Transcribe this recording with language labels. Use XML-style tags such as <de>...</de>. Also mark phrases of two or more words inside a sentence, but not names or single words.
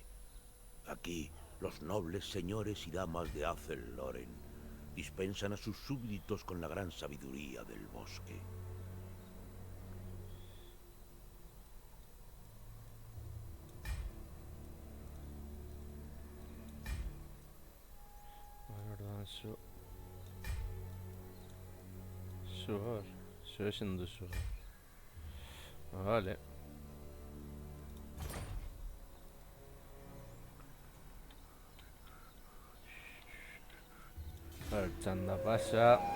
<es>Aquí, los nobles señores y damas de Athel Loren dispensan a sus súbditos con la gran sabiduría del bosque. Vale,</es> <eu>orduan Zuhor. Zu ezin duzu. Vale. Vale, txanda pasa.</eu>